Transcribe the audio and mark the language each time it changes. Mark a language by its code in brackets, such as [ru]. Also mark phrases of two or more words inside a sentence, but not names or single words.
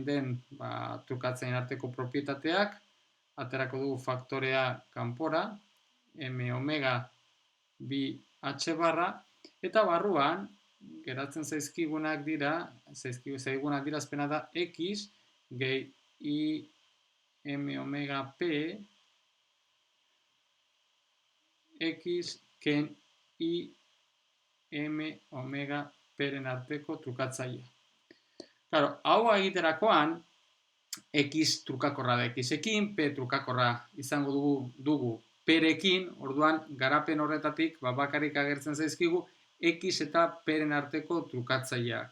[eu] den trukatzaileen arteko propietateak, aterako dugu faktorea kanpora, m omega bi h barra, eta barruan, geratzen zaizkigunak dira azpena da x gehi i m omega p x ken i m omega peren arteko trukatzailea. Claro, hau egiterakoan, x trukakorra da x-ekin, p trukakorra izango dugu perekin, orduan garapen horretatik bakarrik agertzen zaizkigu x eta peren arteko trukatzaileak.